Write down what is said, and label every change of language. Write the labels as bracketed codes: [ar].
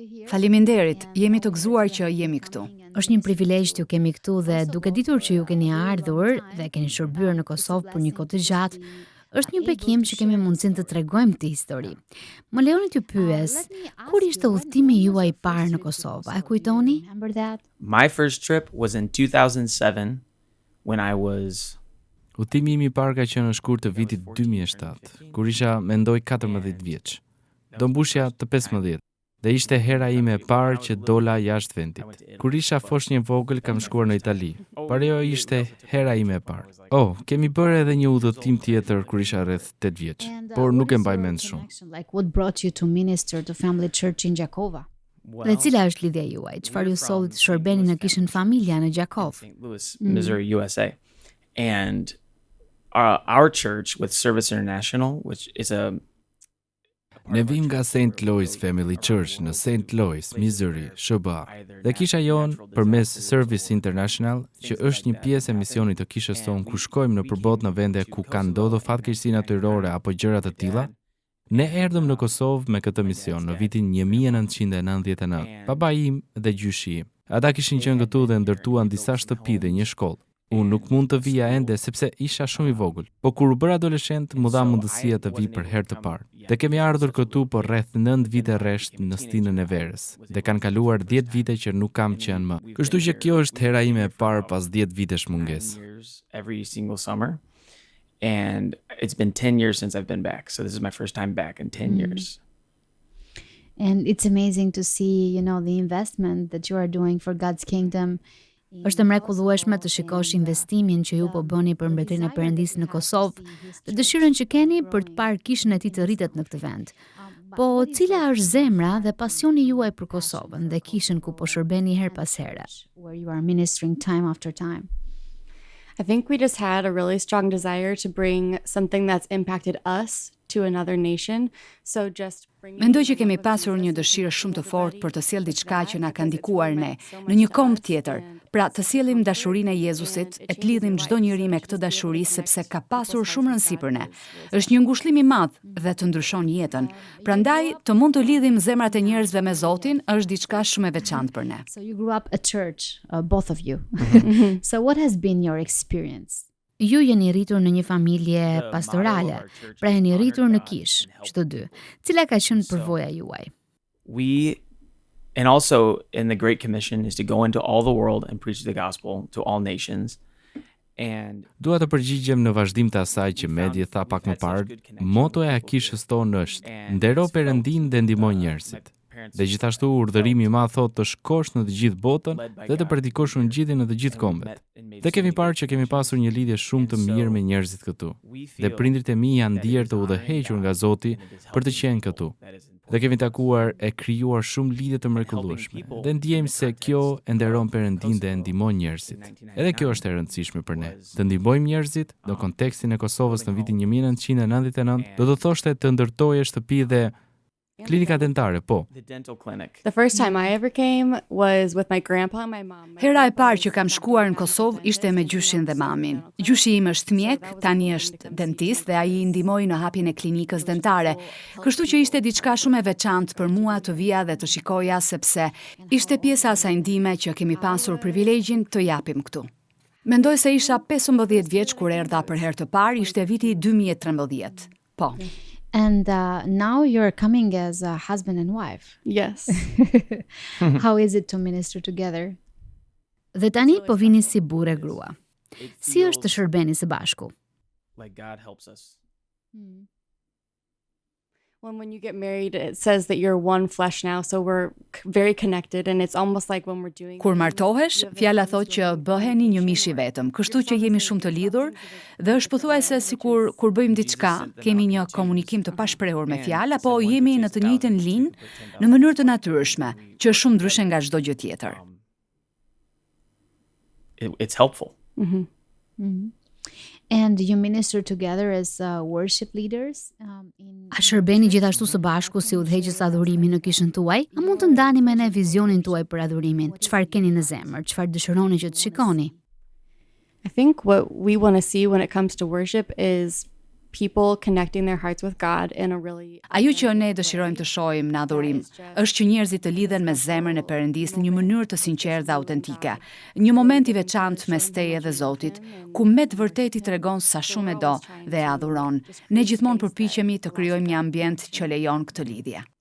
[sq] Faleminderit, jemi të gëzuar që jemi këtu. Është një privilegj t'ju kemi këtu dhe duke ditur që ju keni ardhur dhe keni shërbyer në Kosovë për një kohë të gjatë, është një bekim që kemi mundësinë të tregojmë këtë histori. Më lejoni t'ju pyes, kur ishte udhëtimi juaj i parë në Kosovë? A kujtoni? [en] My first trip was in 2007 when I was [sq] Udhëtimi im i parë ka qenë në shkurt të vitit 2007, kur isha mendoj 14 vjeç. Do mbushja të 15 dhe ishte hera ime e parë që dola jashtë vendit. Kur isha foshnjë vogël kam shkuar në Itali, por ajo ishte hera ime e parë. Oh, kemi bërë edhe një udhëtim tjetër kur isha rreth 8 vjeç, por nuk e mbaj mend shumë. [en] Like what brought you to minister to Family Church in Gjakova? [sq] Dhe cila është lidhja juaj? Çfarë ju solli të shërbeni në Kishën Familja në Gjakov? [en] St. Louis, Missouri, USA. And our church with Service International, which is [sq] Ne vim nga St. Louis Family Church në St. Louis, Missouri, SBA. Dhe kisha jon përmes Service International, që është një pjesë e misionit të kishës tonë ku shkojmë në përbot në vende ku kanë ndodhur fatkeqësi natyrore apo gjëra të tilla. Ne erdhëm në Kosovë me këtë mision në vitin 1999. Babai im dhe gjyshi im. Ata kishin qenë këtu dhe ndërtuan disa shtëpi dhe një shkollë. Unë nuk mund të vija ende sepse isha shumë i vogël, po kur u bëra adoleshent më dha mundësia të vi për herë të parë. Dhe kemi ardhur këtu për rreth 9 vite rresht në stinën e verës, dhe kanë kaluar 10 vite që nuk kam qenë më. Kështu që kjo është hera ime e parë pas 10 vitesh mungesë. [en] Every single summer. And it's been 10 years since I've been back. So this is my first time back in 10 years. And it's amazing to see, the investment that you are doing for God's kingdom. [sq] Është mrekullueshme të shikosh investimin që ju po bëni për mbretërinë e Perëndisë në Kosovë dhe dëshirën që keni për të parë kishën e tij të rritet në këtë vend. Po, cila është zemra dhe pasioni juaj për Kosovën dhe kishën ku po shërbeni her pas here? [en] Where you are ministering time after time. I think we just had a really strong desire to bring something that's impacted us to another nation. So just [sq] Mendoj që kemi pasur një dëshirë shumë të fortë për të sjellë diçka që na ka ndikuar ne në një komb tjetër. Pra, të sjellim dashurinë e Jezusit, e të lidhim çdo njeri me këtë dashuri sepse ka pasur shumë rëndësi për ne. Është një ngushëllim i madh dhe të ndryshon jetën. Prandaj, të mund të lidhim zemrat e njerëzve me Zotin është diçka shumë e veçantë për ne. [en] So you grew up at church, both of you. So what has been your experience? [sq] Ju jeni rritur në një familje pastorale, pra jeni rritur në kish, çdo dy. Cila ka qenë përvoja juaj? [en] And also in the Great Commission is to go into all the world and preach the gospel to all nations. And [sq] dua të përgjigjem në vazhdim të asaj që Medi tha pak më parë, motoja e kishës tonë është: ndero Perëndin dhe ndihmoj njerëzit. Dhe gjithashtu urdhërimi i madh thotë të shkosh në të gjithë botën dhe të predikosh ungjillin në të gjithë kombet. Dhe kemi parë që kemi pasur një lidhje shumë të mirë me njerëzit këtu. Dhe prindrit e mi janë ndier të udhëhequr nga Zoti për të qenë këtu. Dhe kemi takuar e krijuar shumë lidhje të mrekullueshme. Dhe ndjejmë se kjo e nderon Perëndin dhe ndihmon njerëzit. Edhe kjo është e rëndësishme për ne. Të ndihmojmë njerëzit në kontekstin e Kosovës në vitin 1999, do të thoshte të ndërtoje shtëpi dhe klinika dentare, po. [en] The first time I ever came was with my grandpa and my mom. [sq] Hera e parë që kam shkuar në Kosovë ishte me gjyshin dhe mamin. Gjyshi im është mjek, tani është dentist dhe ai i ndihmoi në hapjen e klinikës dentare. Kështu që ishte diçka shumë e veçantë për mua të vija dhe të shikoja sepse ishte pjesa e asaj ndihme që kemi pasur privilegjin të japim këtu. Mendoj se isha 15 vjeç kur erdha për herë të parë, ishte viti 2013. Po. [en] And now you're coming as a husband and wife. Yes. How is it to minister together? [sq] Dhe tani po vini si burrë e grua. Si është të shërbeni së bashku? [en] Like God helps us. When you get married, it says that you're one flesh now, so we're very connected, and it's almost like when we're doing. [sq] Kur martohesh, fjala thotë që bëheni një mish I vetëm, kështu që jemi shumë të lidhur dhe është pothuajse sikur kur bëjmë diçka, kemi një komunikim të pashprehur me fjalë apo jemi në të njëjtën linjë në mënyrë të natyrshme, që është shumë ndryshe nga çdo gjë tjetër. [en] It's helpful. And you minister together as worship leaders [sq] A shërbeni gjithashtu së bashku si udhëheqës adhurimi në kishën tuaj? A mund të ndani me ne vizionin tuaj për adhurimin? Çfarë keni në zemër? Çfarë dëshironi që të shikoni? [en] I think what we want to see when it comes to worship is people connecting their hearts with God in a really. [sq] Ajo që ne dëshirojmë të shohim në adhurim është që njerëzit të lidhen me zemrën e Perëndisë në një mënyrë të sinqertë dhe autentike. Një moment I veçantë mes teje dhe Zotit, ku me të vërtetë I tregon sa shumë e do dhe e adhuron. Ne gjithmonë përpiqemi të krijojmë një ambient që lejon këtë lidhje.